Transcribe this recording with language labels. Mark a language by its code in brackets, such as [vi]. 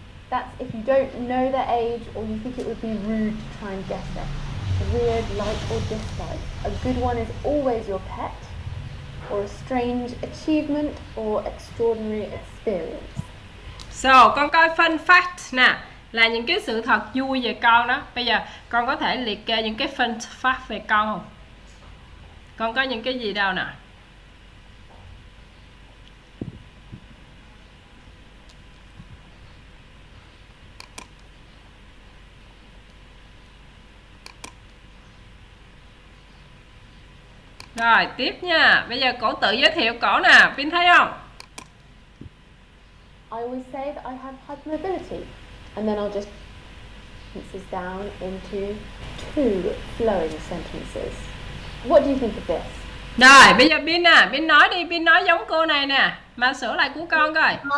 [en] That's if you don't know their age or you think it would be rude to try and guess it. A weird like or dislike. A good one is always your pet, or a strange achievement or extraordinary experience. [vi] So, con coi fun fact nè, là những cái sự thật vui về con đó. Bây giờ con có thể liệt kê những cái fun fact về con không? Con có những cái gì đâu nè? Rồi, tiếp nha. Bây giờ cổ tự giới thiệu cổ nè, Pin thấy không? [en] I always say that I have hypermobility, and then I'll just sentences down into 2 flowing sentences. What do you think of this? [vi] Rồi, bây giờ Pin nè, Pin nói đi, Pin nói giống cô này nè, mà sửa lại của con coi.